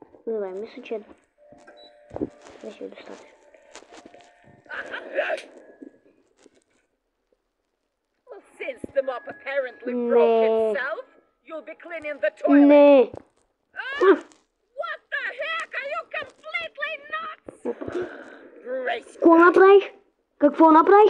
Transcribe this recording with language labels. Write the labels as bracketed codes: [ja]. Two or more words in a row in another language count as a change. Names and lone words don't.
[bg] Добре, мисля, че беше достатъчно. [en] Well, since the mop apparently broke itself, you'll be cleaning the toilet. [bg] Не. [en] What the heck? Are you completely nuts? Grace. [bg] Какво направих? Какво направих?